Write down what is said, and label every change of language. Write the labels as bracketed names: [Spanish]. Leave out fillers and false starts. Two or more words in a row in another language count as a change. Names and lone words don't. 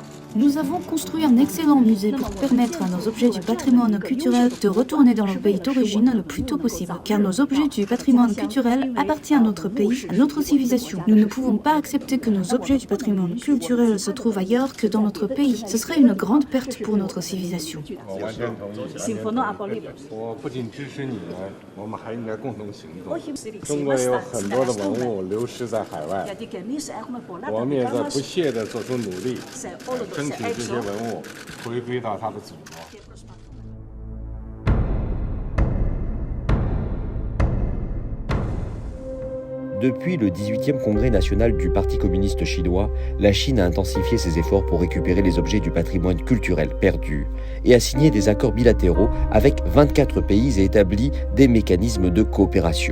[French] Nous avons construit un excellent musée pour permettre à nos objets du patrimoine culturel de retourner dans leur pays d'origine le plus tôt possible, car nos objets du patrimoine culturel appartiennent à notre pays, à notre civilisation. Nous ne pouvons pas accepter que nos objets du patrimoine culturel se trouvent ailleurs que dans notre pays. Ce serait une grande perte pour notre civilisation. [Chinese] 我不仅支持你们，我们还应该共同行动。中国有很多的文物流失在海外，我们也在不懈地做出努力，争取这些文物回归到它的祖国。 [French] Depuis le 18e congrès national du Parti communiste chinois, la Chine a intensifié ses efforts pour récupérer les objets du patrimoine culturel perdus et a signé des accords bilatéraux avec 24 pays et établi des mécanismes de coopération.